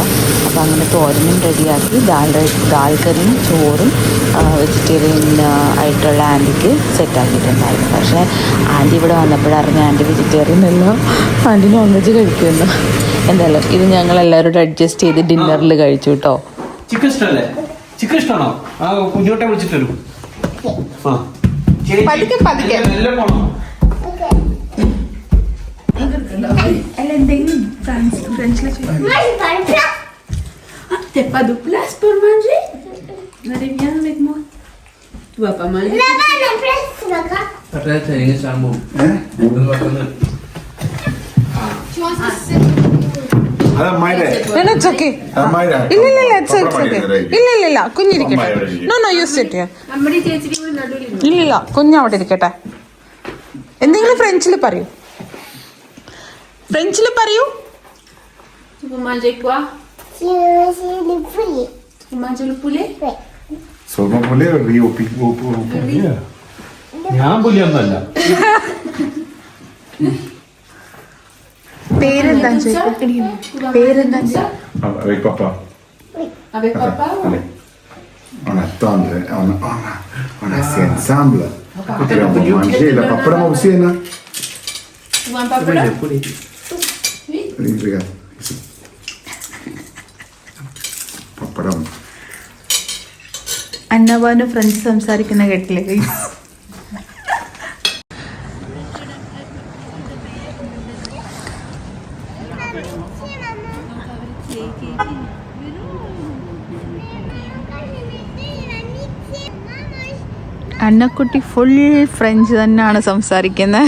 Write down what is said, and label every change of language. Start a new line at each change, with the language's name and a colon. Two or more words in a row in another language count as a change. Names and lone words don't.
Malayalam: അപ്പോൾ അങ്ങനെ തോരനും റെഡിയാക്കി ദാൽ കറിയും ചോറും വെജിറ്റേറിയൻ ആയിട്ടുള്ള ആൻറ്റിക്ക് സെറ്റാക്കിയിട്ടുണ്ടായിരുന്നു. പക്ഷേ ആൻറ്റി ഇവിടെ വന്നപ്പോഴറിഞ്ഞ ആൻറ്റി വെജിറ്റേറിയൻ അല്ല, ആൻറ്റി
English: non veg
Malayalam: കഴിക്കുമെന്ന്. എന്തായാലും ഇത് ഞങ്ങളെല്ലാവരോടും അഡ്ജസ്റ്റ് ചെയ്ത് ഡിന്നറിൽ കഴിച്ചു കേട്ടോ. ചിക്കൻ ഇഷ്ടമല്ലേ? ചിക്കൻ ഇഷ്ടമാണോ? ആ കുഞ്ഞോട്ടെ വിളിച്ചിട്ട് വരും.
French: T'as pas de place pour manger? Allez, viens avec moi. Tu vas pas manger? Là-bas, la place, c'est pas grave. Après, c'est une chambre.
Malayalam: ഇല്ല കുഞ്ഞിരിക്കട്ടെ.
English: no use it.
Malayalam: ഇല്ല കുഞ്ഞവിടെ ഇരിക്കട്ടെ. എന്തെങ്കിലും ഫ്രഞ്ചിൽ പറയൂ.
French: Tu veux manger quoi? C'est le poulet. Tu manges le poulet? Oui. Seulement poulet ou riz au poulet?
Malayalam: ഞാൻ പുലിയൊന്നല്ല. പേരെന്താ?
French: Avec papa. Avec papa? Allez. On attend, on assis ensemble. Et puis on va manger. La papara aussi, là. Tu veux un papala? Oui, regarde. Ici. Papara.
Malayalam: അന്നവാന് ഫ്രഞ്ച് സംസാരിക്കുന്ന കേട്ടില്ലേ? അന്നക്കുട്ടി ഫുൾ ഫ്രഞ്ച് തന്നെയാണ് സംസാരിക്കുന്നത്.